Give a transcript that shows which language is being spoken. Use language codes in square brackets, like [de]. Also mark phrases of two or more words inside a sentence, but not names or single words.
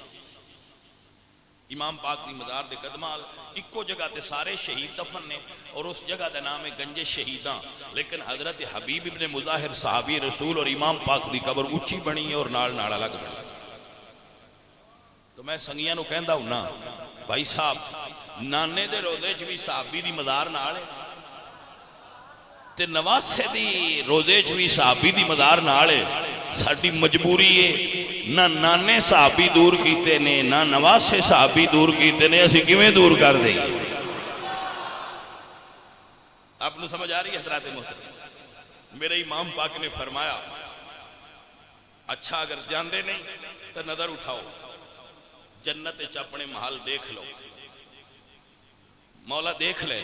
[pa] امام پاک دی مدار دے قدمال ایکو جگہ تے سارے شہید دفن نے اور اس جگہ دا نام ہے گنج شہیدان، لیکن حضرت حبیب ابن مظاہر صحابی رسول اور امام پاک دی قبر اونچی بنی ہے اور نال نال الگ بنی۔ تو میں سنگیاں نو کہندا ہوں نا بھائی صاحب نانے دے روزے چ بھی صحابی دی مدار نال ہے، تے نواسے دی روزے چ بھی صحابی دی مدار نال ہے. ساڈی مجبوری ہے نہ نانے صحابی دور کیتے نے نہ نواسے صحابی دور کیتے نے، اسی کیویں دور کر دیں؟ آپ نے سمجھ آ رہی ہے حضرات محترم؟ میرے امام پاک نے فرمایا اچھا اگر جاندے نہیں تو نظر اٹھاؤ، جنت وچ اپنے محل دیکھ لو، مولا دیکھ لے.